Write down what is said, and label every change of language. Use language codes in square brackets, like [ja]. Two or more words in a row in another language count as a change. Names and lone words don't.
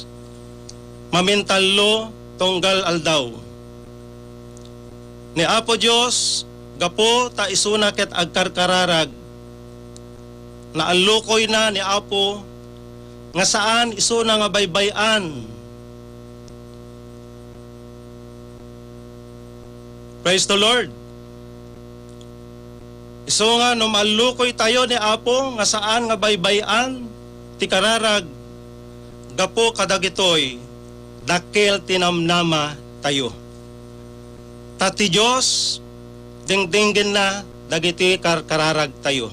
[ilo] Mamintalo tunggal aldaw. Ni Apo Diyos, gapo ta isuna ket agkarkararag. Naalukoy na ni Apo nga saan isuna nga baybayan. [en] Praise the Lord. [ilo] Iso nga no malukoy tayo ni Apo nga saan nga baybayan ti kararag gapo kadagitoy dakkel tinamnama tayo. Tati Diyos dingdinggen na dagiti kararag tayo.